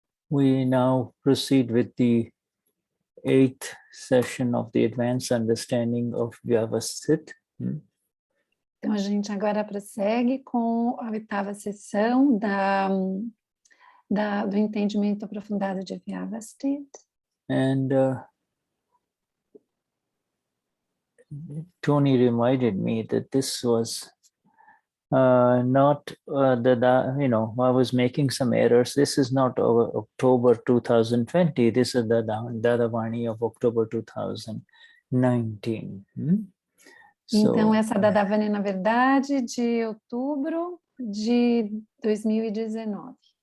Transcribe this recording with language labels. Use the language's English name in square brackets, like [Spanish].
[English] We now proceed with the 8th session of the Advanced Understanding of Vyavasthit. [Portuguese] Então, a gente agora prossegue com a 8ª sessão do entendimento aprofundado de Vyavasthit. [English] And Tony reminded me that this was not I was making some errors. This is not October 2020. This is the Dadavani of October 2019. [Portuguese] Então, essa Dadavani, na verdade, de outubro de 2019.